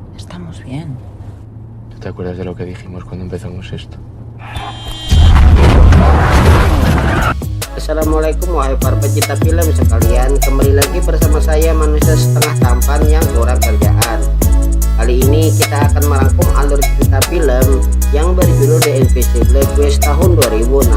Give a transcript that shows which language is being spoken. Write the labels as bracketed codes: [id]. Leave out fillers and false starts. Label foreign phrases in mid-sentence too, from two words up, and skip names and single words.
[es] estamos bien. ¿Tú te acuerdas de lo que dijimos cuando empezamos esto? [id] Assalamualaikum wahai para pecinta film sekalian, kembali lagi bersama saya manusia setengah tampan yang kurang kerjaan. Kali ini kita akan merangkum alur cerita film yang berjudul The Invisible Quest tahun 2016.